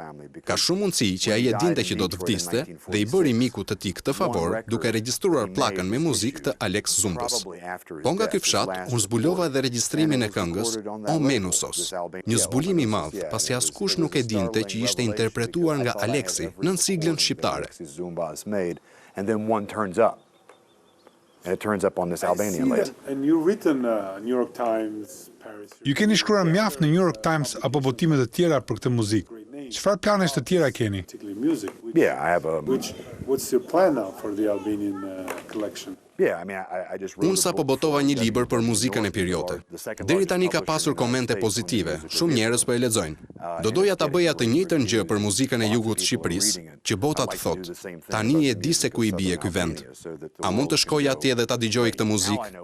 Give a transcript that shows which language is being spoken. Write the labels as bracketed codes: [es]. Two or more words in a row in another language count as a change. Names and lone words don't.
[sq] Ka shumë mundësi që ai e dinte që do të vdiste dhe i bëri mikut të tij këtë favor duke regjistruar pllakën me muzikë të Alex Zumbës. Po nga ky fshat, unë zbulova edhe regjistrimin e këngës O Menusos, një zbulim i madh, pasi askush nuk e dinte që ishte interpretuar nga Alexi nën siglën shqiptare. [en] And then one turns up. And it turns up on this Albanian list. And you've written New York Times, Paris. [sq] Ju keni shkruar mjaft në New York Times apo botime të tjera për këtë muzikë. Çfarë planesh të tjera keni? [en] Music. Yeah, I have a. What's your plan now for the Albanian collection? Yeah, I mean, I just. [sq] Unë sapo botova një libër për muzikën e periote. Deri tani ka pasur komente pozitive, shumë njerëz po e lexojnë. Do doja ta bëja të njëjtën gjë për muzikën e jugut të Shqipërisë, që bota të thotë. Tani e di se ku i bie ky vend. A mund të shkoj atje dhe ta dëgjoj këtë muzikë?